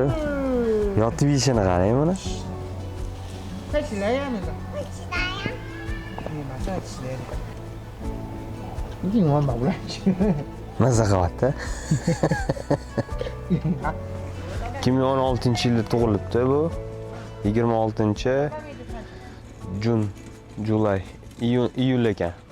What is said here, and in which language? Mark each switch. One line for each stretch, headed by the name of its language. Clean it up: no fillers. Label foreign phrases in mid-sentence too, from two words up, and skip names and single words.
Uzbek: Yotib yeyishini qarang mana.
Chinese: 快起来呀，那个！快起来呀！你马上起来了。你今晚跑不来去。
Uzbek: Maza qilyapti. 2016-yilda tug'ilibdi bu. 26-Julay, iyul ekan.